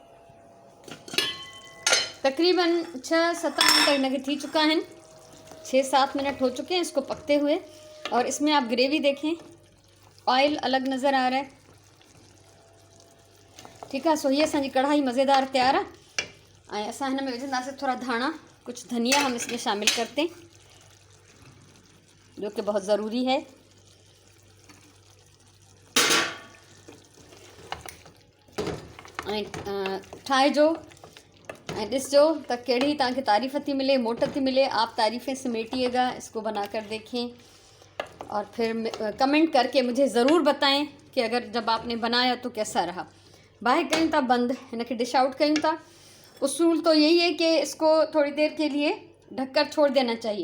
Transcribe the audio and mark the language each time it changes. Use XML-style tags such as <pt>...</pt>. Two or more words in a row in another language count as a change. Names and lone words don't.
<ur>تقریباً 6-7 منٹ انکے تھی چکا ہے، 6-7 منٹ ہو چکے ہیں اسکو پکتے ہوئے. اور اسمیں آپ گریوی دیکھیں، آئل الگ نظر آ رہا ہے. ٹھیک ہے، سو یہ اسانجی کڑھائی مزیدار تیار ہے.</ur> <sd>असां हिन में विझंदासीं थोड़ा धाणा,</sd> <ur>کچھ دھنیا ہم اسمیں شامل کرتے ہیں، جو کہ بہت ضروری ہے.</ur> <sd>ठाहिजो ऐं ॾिसजो त कहिड़ी तव्हांखे तारीफ़ थी मिले, मोट थी मिले।</sd> <ur>آپ تعریفیں سمیٹیے گا، اسکو بناکر دیکھیں اور پھر کمنٹ کرکے مجھے ضرور بتائیں کہ اگر جب آپ نے بنایا تو کیسا رہا.</ur> <sd>बाहर कयूं था बंद, इनके</sd> <en>dish out</en> <sd>कयूं था।</sd> <ur>اصول تو یہی ہے کہ اسکو تھوڑی دیر کے لیے ڈھک کر چھوڑ دینا چاہیے.</ur>